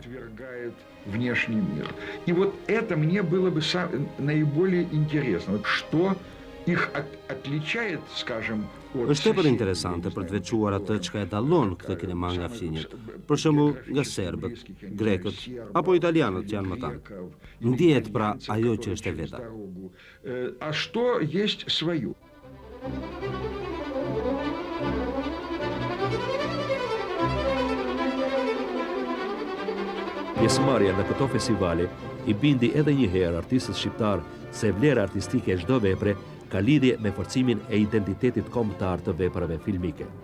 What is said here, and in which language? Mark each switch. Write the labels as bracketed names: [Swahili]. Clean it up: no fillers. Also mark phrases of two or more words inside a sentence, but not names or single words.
[Russian] Внешний мир. И вот это мне было бы наиболее интересно. Что их отличает, скажем, от... [Albanian] Është tepër interesante për të veçuar atë çka e dallon këtë kinema nga fqinjet. Për shembull, nga serbët, grekët apo italianët që janë më tanë. Ndihet pra ajo që është e veta. А что есть свое? Pjesëmarrja në këto festivale i bindi edhe një herë artistët shqiptar se vlera artistike e çdo vepre ka lidhje me forcimin e identitetit kombëtar të veprave filmike.